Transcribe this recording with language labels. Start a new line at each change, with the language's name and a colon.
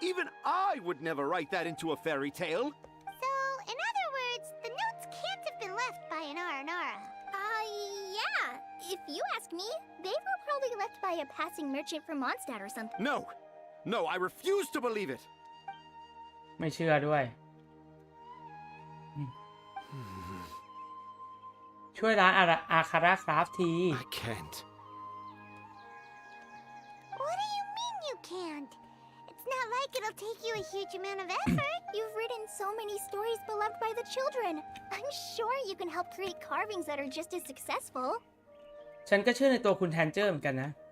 English: Even I would never write that into a fairy tale. So, in other words, the notes can't have been left by an R&R. Yeah. If you ask me, they were probably left by a passing merchant from Mondstadt or something. No, I refuse to believe it.
Thai: ไม่เชื่อด้วย ช่วยร้านอาคาราคราฟที
English: I can't. What do you mean you can't? It's not like it'll take you a huge amount of effort. You've written so many stories beloved by the children. I'm sure you can help create carvings that are just as successful.
Thai: ฉันก็เชื่อในตัวคุณแทนเจอร์เหมือนกันนะ